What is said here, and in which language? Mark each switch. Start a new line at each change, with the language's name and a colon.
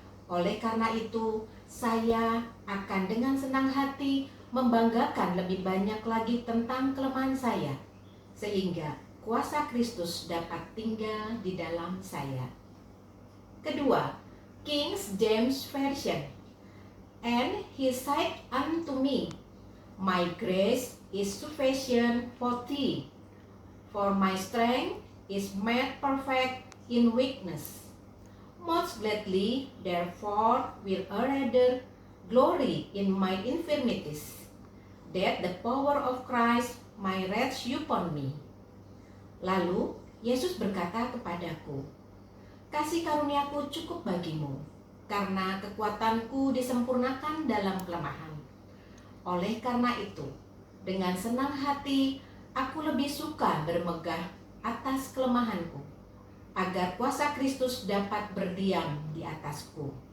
Indonesian: Oleh karena itu, saya akan dengan senang hati membanggakan lebih banyak lagi tentang kelemahan saya, sehingga kuasa Kristus dapat tinggal di dalam saya. Kedua, King James Version.
English: And he said unto me, my grace is sufficient for thee, for my strength is made perfect in weakness. Most gladly, therefore, will I rather glory in my infirmities, that the power of Christ may rest upon me.
Indonesian: Lalu, Yesus berkata kepadaku, kasih karuniaku cukup bagimu, karena kekuatanku disempurnakan dalam kelemahan. Oleh karena itu, dengan senang hati, aku lebih suka bermegah atas kelemahanku, agar kuasa Kristus dapat berdiam di atasku.